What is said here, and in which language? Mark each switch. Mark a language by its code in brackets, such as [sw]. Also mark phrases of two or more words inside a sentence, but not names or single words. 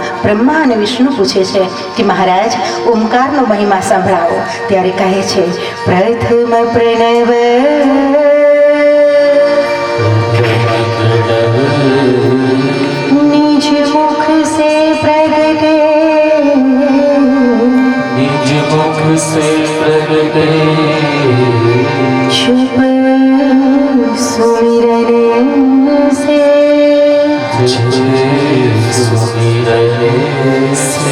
[gu] બ્રહ્મા અને વિષ્ણુ પૂછે છે કે મહારાજ ઓમકારનો મહિમા સંભળાવો. ત્યારે કહે છે [hi] प्रथम प्रणव निज मुख से प्रगटे, निज मुख से प्रगटे शुभ सुमिरन से, सुमिरन से